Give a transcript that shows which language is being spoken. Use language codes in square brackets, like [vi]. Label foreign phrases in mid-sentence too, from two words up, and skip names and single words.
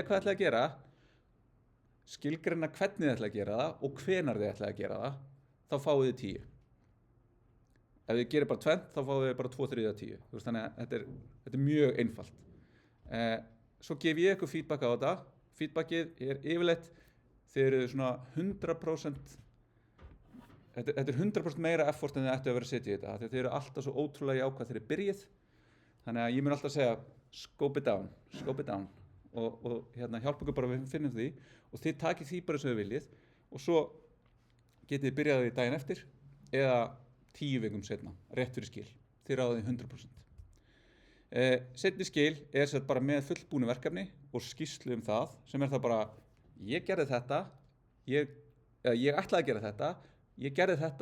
[is] hvað þið ætla að gera skilgreina hvernig þið ætla að gera það og hvenar þið ætla að gera það þá fáið þið 10 ef þið gerir bara 20 þá fáið þið bara 2/3 af 10 þannig að þetta er mjög einfalt svo gef ég ykkur feedback á þetta feedbackið er yfirleitt þið eru svona 100% þetta er 100% meira effort en þið ættu að vera að setja í þetta þegar þið eru alltaf svo ótrúlega jákvæð þegar þið byrjið þannig að ég mun alltaf að segja [en] scope it down [is] og hjálpa ykkur bara við finnum því og þið takið því bara sem þið viljið og svo getið þið byrjað því daginn eftir eða 10 vikum setna, rétt fyrir skil þið ráðið 100% seinni skil er sett bara með fullbúnu verkefni og skýrslu það sem er það bara ég gerði þetta ég ætlaði að gera þetta ég gerði þetta